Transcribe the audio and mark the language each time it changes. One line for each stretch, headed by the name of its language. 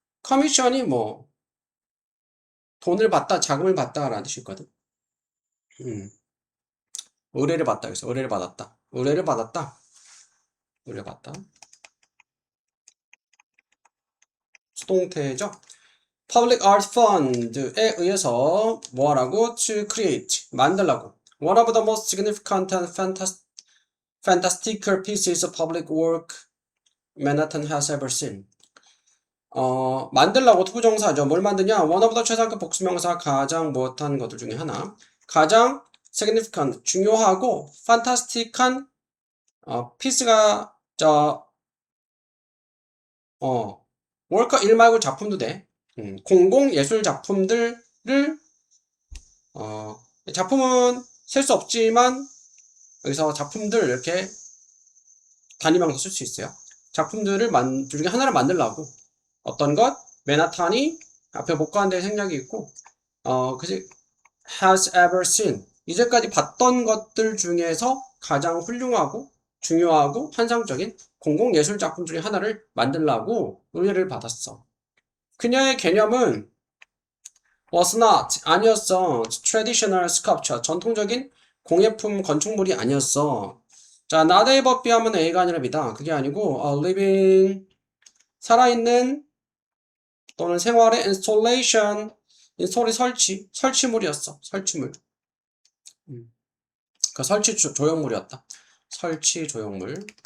Korean: commission이 돈을 받다, 자금을 받다라는 뜻이 있거든. 의뢰를 받다. 그래서 의뢰를 받았다. 의뢰를 받다. 수동태죠. Public Art Fund에 의해서 뭐하라고?
English: To create,
Korean: 만들라고.
English: One of the most significant and fantastical pieces of public work Manhattan has ever seen.
Korean: 만들라고 투부정사죠. 뭘 만드냐?
English: One of the
Korean: 최상급 복수명사, 가장 무엇한 것들 중에 하나. 가장 significant, 중요하고 fantastic한 piece가 월커 일 말고 작품도 돼. 공공 예술 작품들을 작품은 셀 수 없지만 여기서 작품들 이렇게 단위명사 쓸 수 있어요. 작품들을 중에 하나를 만들라고. 어떤 것? 맨하탄이 앞에 못 가는 데 생략이 있고
English: has ever seen.
Korean: 이제까지 봤던 것들 중에서 가장 훌륭하고 중요하고 환상적인 공공예술 작품 중에 하나를 만들라고 의뢰를 받았어. 그녀의 개념은
English: was not,
Korean: 아니었어.
English: traditional sculpture,
Korean: 전통적인 공예품 건축물이 아니었어. 자,
English: not a but be
Korean: 하면 A가 아니라 B다. 그게 아니고
English: a living,
Korean: 살아있는 또는 생활의 installation, 인스톨이 설치물이었어. 설치물. 그 설치 조형물이었다. 설치 조형물.